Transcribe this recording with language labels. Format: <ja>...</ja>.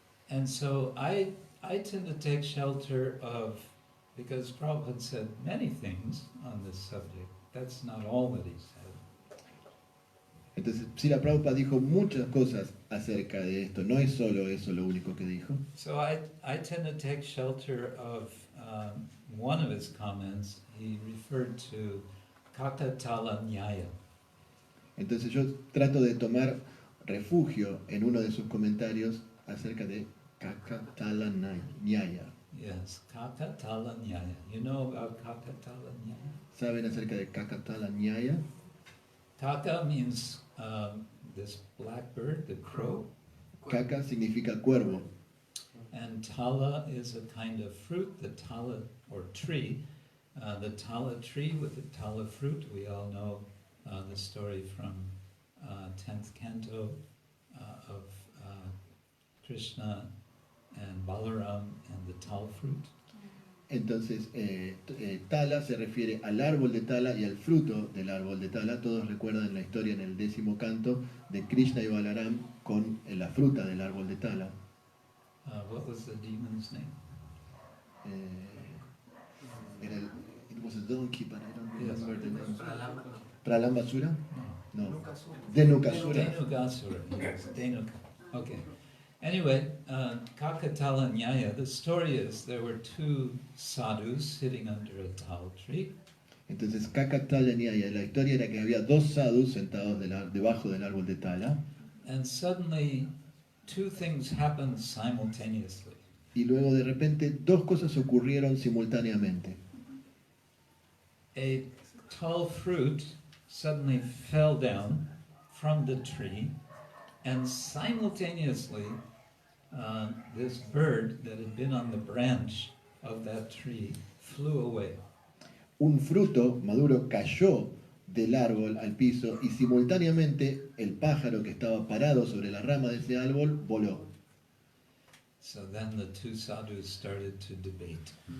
<en>And so I tend to take shelter of, because Prabhupada said many things on this subject. That's not all that he said.</en> <es>Entonces, Srila Prabhupada dijo muchas cosas acerca de esto, no es solo eso lo único que dijo.</es> <en>So I tend to take shelter of one of his comments. He referred to Kakatala Nyaya.</en> <es>Entonces yo trato de tomar refugio en uno de sus comentarios acerca de Kakatala Nyaya.</es> <en>Yes, Kakatala Nyaya. You know about Kakatala Nyaya?</en> <es>¿Saben acerca de Kakatala Nyaya?</es> <en>Kaka means this black bird, the crow,</en> <es>Kaka significa cuervo.</es> <en>and tala is a kind of fruit, the tala or tree. The tala tree with the tala fruit, we all know the story from 10th canto of Krishna and Balaram and the tala fruit.</en> <es>Entonces, Tala se refiere al árbol de Tala y al fruto del árbol de Tala. Todos recuerdan la historia en el 10º canto de Krishna y Balaram con la fruta del árbol de Tala.</es> <en>What was the demon's name? It was a donkey, but I don't remember the name. Pralambasura.</en> <es>¿Pralambasura? No. Denukasura. Denukasura.</es> <en>Dhenukasura. Yes, Dhenuka. Okay. Anyway, Kakatala Nyaya, the story is there were two sadhus sitting under a tal tree.</en> <es>Entonces, Kakatala Nyaya, la historia era que había dos sadhus sentados debajo del árbol de Tala.</es> <en>And suddenly, two things happened simultaneously.</en> <es>Y luego de repente dos cosas ocurrieron simultáneamente.</es> <en>A tall fruit suddenly fell down from the tree, and simultaneously, this bird that had been on the branch of that tree flew away.</en> <es>Un fruto maduro cayó del árbol al piso y simultáneamente el pájaro que estaba parado sobre la rama de ese árbol voló.</es> <en>So then the two sadhus started to debate.</en>